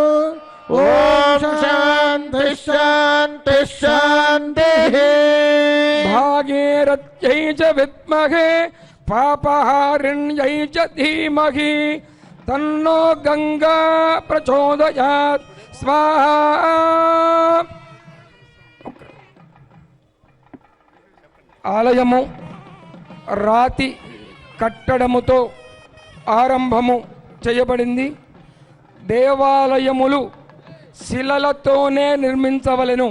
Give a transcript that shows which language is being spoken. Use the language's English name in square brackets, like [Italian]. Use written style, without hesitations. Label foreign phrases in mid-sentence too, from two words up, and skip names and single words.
[Sanskrit] ॐ शान्ति शान्ति शान्तिः भागीरथ्यै च विद्महे पापहारिण्यै च धीमहि तन्नो गंगा प्रचोदयात् स्वाहा [Telugu] ఆలయము రాతి కట్టడముతో ఆరంభము చేయబడింది. దేవాలయములు శిలలతోనే నిర్మించవలెను.